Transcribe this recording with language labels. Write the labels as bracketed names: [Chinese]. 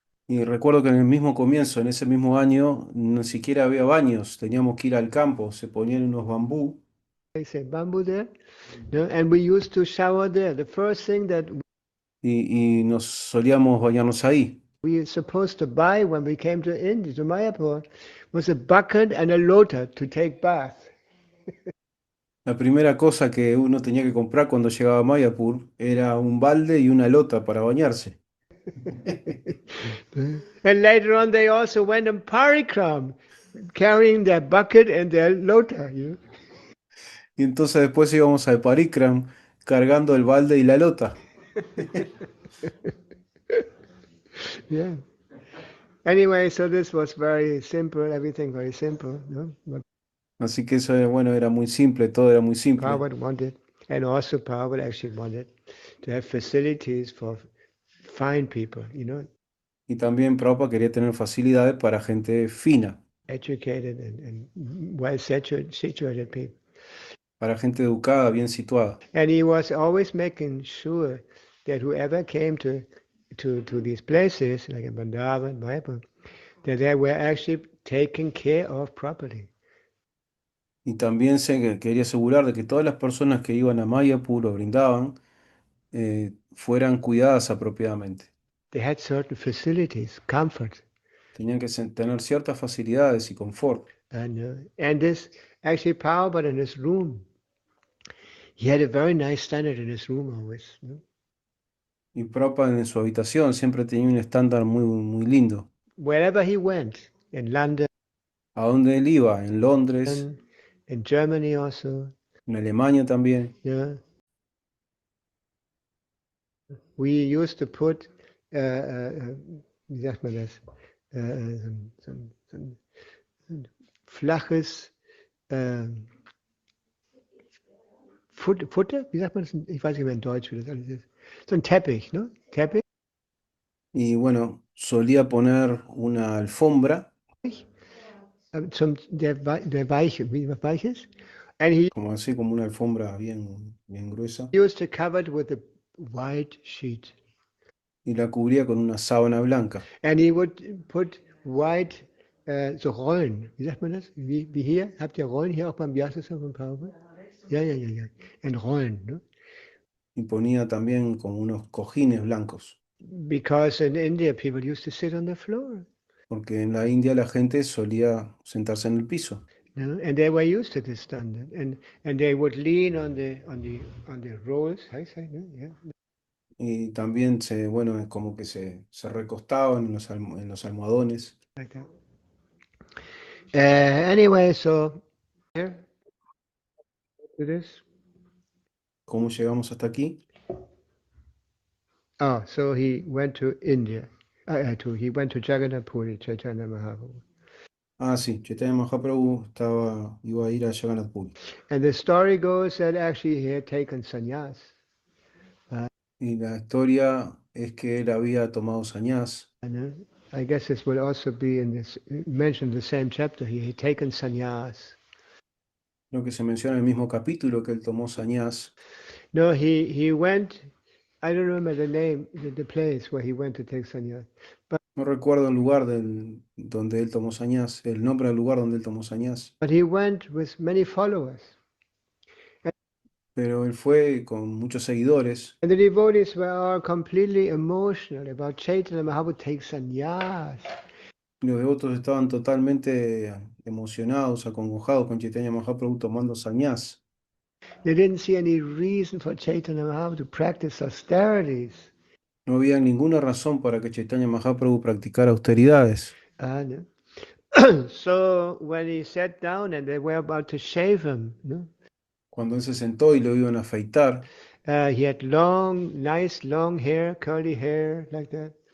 [Spanish] Y recuerdo que en el mismo comienzo, en ese mismo año, ni siquiera había baños, teníamos que ir al campo, se ponían unos bambú [English] they say bamboo there, no? And we used to shower there. The first thing that [Spanish] y nos solíamos bañarnos ahí. [English] we were supposed to buy when we came to India, to Mayapur, was a bucket and a lota to take bath. [Spanish] La primera cosa que uno tenía que comprar cuando llegaba a Mayapur era un balde y una lota para bañarse. [English] And later on, they also went on parikram, carrying their bucket and their lota. You know? [Spanish] Y entonces después íbamos al Parikram cargando el balde y la lota. [English] Yeah. Anyway, so this was very simple, everything very simple. No? What [Spanish] Así que eso era, bueno, era muy simple, todo era muy simple. [English] Prabhupada wanted, and also Prabhupada actually wanted to have facilities for fine people, you know, [Spanish] Y también Prabhupada quería tener facilidades para gente fina, [English] educated and well situated people. [Spanish] para gente educada, bien situada. [English] And he was always making sure that whoever came to these places, like in Vrindavan, Mayapur, that they were actually taken care of properly. [Spanish] Y también quería asegurar de que todas las personas que iban a Mayapur o brindaban fueran cuidadas apropiadamente. [English] They had certain facilities, comfort, [Spanish] Tenían que tener ciertas facilidades y confort. [English] and this actually Prabhupada in his room, he had a very nice standard in his room always. No? [Spanish] Y Prabhupada en su habitación siempre tenía un estándar muy, muy lindo. [English] Wherever he went, in London, [Spanish] A donde él iba, en Londres, [English] in Germany also, [Spanish] en Alemania también. [English] yeah. We used to put, [German] wie sagt man das, so ein flaches Futter, wie sagt man das? Ich weiß nicht mehr in Deutsch, wie das alles ist. So ein Teppich, ne? Teppich. [Spanish] Y bueno, solía poner una alfombra, [German] Der weiche, wie weich ist. [English] And he [Spanish] como así, como una alfombra bien, bien gruesa, [English] used to cover it with a white sheet. [Spanish] y la cubría con una sábana blanca. [English] And he would put white, [German] so Rollen, wie sagt man das? Wie hier? Habt ihr Rollen hier auch beim Vyasa von Paul? Ja, ja, ja, ja. En Rollen, ne? [Spanish] Y ponía también como unos cojines blancos, [English] Because in India people used to sit on the floor. [Spanish] porque en la India la gente solía sentarse en el piso. [English] No? And they were used to this standard. And they would lean on the rolls, how you say, no? Yeah. [Spanish] Y también bueno, es como que se recostaban en en los almohadones. [English] Like that. Anyway, so here it is. [Spanish] ¿Cómo llegamos hasta aquí? [English] Oh, so he went to India. He went to Jagannath Puri, Chaitanya Mahaprabhu. [Spanish] Ah, sí, Chaitanya Mahaprabhu iba a ir a Jagannath Puri. [English] And the story goes that actually he had taken sannyas. [Spanish] Y la historia es que él había tomado sannyas. [English] And I guess this will also be in this mentioned in the same chapter. He had taken sannyas. [Spanish] Lo que se menciona en el mismo capítulo que él tomó sannyas. [English] No, he went. I don't remember the name, the place where he went to take sannyas. [Spanish] No recuerdo el lugar donde él tomó sannyas, el nombre del lugar donde él tomó sannyas. [English] But he went with many followers. [Spanish] pero él fue con muchos seguidores. [English] And the devotees were all completely emotional about Chaitanya Mahaprabhu take sannyas. [Spanish] Los devotos estaban totalmente emocionados, acongojados con Chaitanya Mahaprabhu tomando sannyas. [English] They didn't see any reason for Chaitanya Mahaprabhu to practice austerities. [Spanish] No había ninguna razón para que Chaitanya Mahaprabhu practicara austeridades. [English] And so when he sat down and they were about to shave him, [Spanish] Cuando él se sentó y lo iban a afeitar, [English] he had long, nice long hair, curly hair like that.